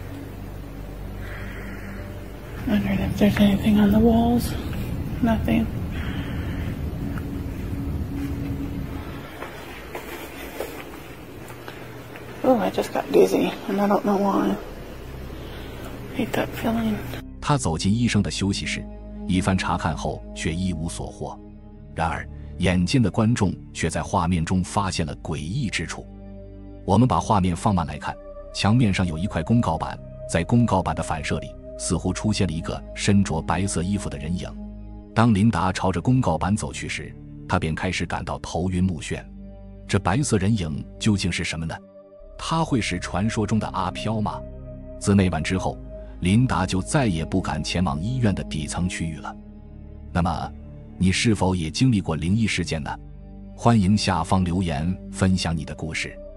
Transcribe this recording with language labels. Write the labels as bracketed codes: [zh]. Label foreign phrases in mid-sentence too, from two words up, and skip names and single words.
[en] Wondering if there's anything on the walls. Nothing. Oh, I just got dizzy, and I don't know why. I hate that feeling. [zh] 他走进醫生的休息室，一番查看後卻一無所獲。然而，眼尖的觀眾卻在畫面中發現了詭異之處。我們把畫面放慢來看，牆面上有一塊公告板，在公告板的反射裡，似乎出現了一個身着白色衣服的人影。當琳達朝着公告板走去時，她便開始感到頭暈目眩。這白色人影究竟是什麼呢？他會是傳說中的阿飄嗎？自那晚之後，琳達就再也不敢前往醫院的底層區域了。那麼，你是否也經歷過靈異事件呢？歡迎下方留言分享你的故事。